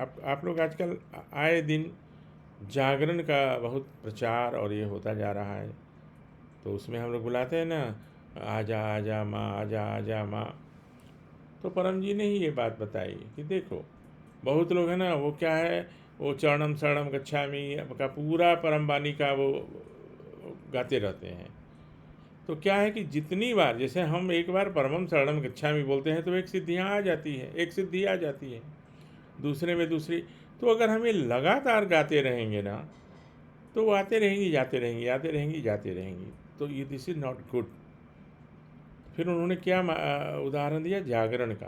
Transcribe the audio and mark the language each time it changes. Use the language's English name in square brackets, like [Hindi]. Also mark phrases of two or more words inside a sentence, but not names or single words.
[Hindi] आप लोग आजकल आए दिन जागरण का बहुत प्रचार और ये होता जा रहा है, तो उसमें हम लोग बुलाते हैं ना, आजा आजा माँ, आजा आजा माँ। तो परम जी ने ही ये बात बताई कि देखो, बहुत लोग हैं ना, वो क्या है, वो [Sanskrit] चरणम शरणम गच्छामि [Hindi] का पूरा परम वाणी का वो गाते रहते हैं। तो क्या है कि जितनी बार, जैसे हम एक बार [Sanskrit] परमम शरणम गच्छामि [Hindi] बोलते हैं तो एक सिद्धियाँ आ जाती है, एक सिद्धि आ जाती है, दूसरे में दूसरी। तो अगर हमें लगातार गाते रहेंगे ना, तो वो आते रहेंगी जाते रहेंगी, आते रहेंगी जाते रहेंगी। तो ये [English] this is not good. [Hindi] फिर उन्होंने क्या उदाहरण दिया जागरण का।